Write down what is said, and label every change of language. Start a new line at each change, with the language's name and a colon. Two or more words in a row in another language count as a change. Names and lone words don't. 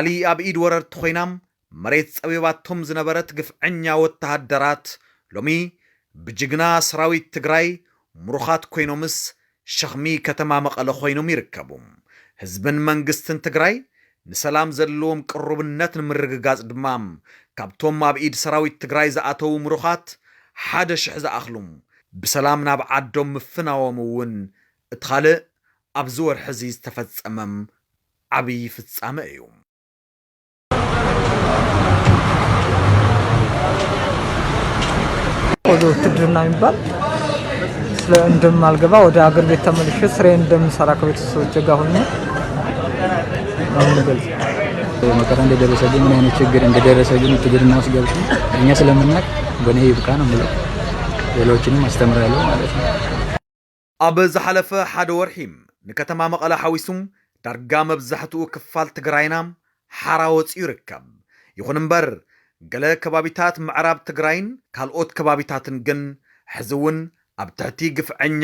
Tigrinya: ኣብ ኢድ ወረርቲ ኮይናም መሬት ጸቢባቶም ዝነበረት ግፍዐኛ ወተሃደራት ሎሚ ብጅግና ሰራዊት ትግራይ ምሩኻት ኮይኖምስ ሸኽሚ ከተማ መቐለ ኮይኖም ይርከቡ። ህዝብን መንግስትን ትግራይ ንሰላም ዘለዎም ቅሩብነት ንምርግጋጽ ድማ ካብቶም ኣብ ኢድ ሰራዊት ትግራይ ዝኣተዉ ምሩኻት 1,000 ዝኣኽሉ ብሰላም ናብ ዓዶም ምፍናዎም እውን እቲ ካልእ ኣብዚ ወርሒ እዚ ዝተፈጸመም ዓብዪ ፍጻመ እዩ።
Amharic: ወደ ውትድርና የሚባል እንደማልገባ ወደ አገር ቤት ተመልሼ ስራዬን እንደምሰራ ከቤተሰቦቼ ጋር ሆኜ መከራ እንደደረሰብኝ ምን አይነት ችግር እንደደረሰብኝ ውትድርና ውስጥ ገብቼ እኛ ስለምናውቅ በእኔ ይብቃ ነው የምለው። ሌሎችንም አስተምራለሁ ማለት ነው።
Tigrinya: ኣብ ዝሓለፈ ሓደ ወርሒም ንከተማ መቐለ ሓዊሱም ዳርጋ መብዛሕትኡ ክፋል ትግራይና ሓራ ወፂኡ ይርከብ። ይኹን እምበር ገለ ከባቢታት ምዕራብ ትግራይን ካልኦት ከባቢታትን ግን ሕዚ እውን ኣብ ትሕቲ ግፍዐኛ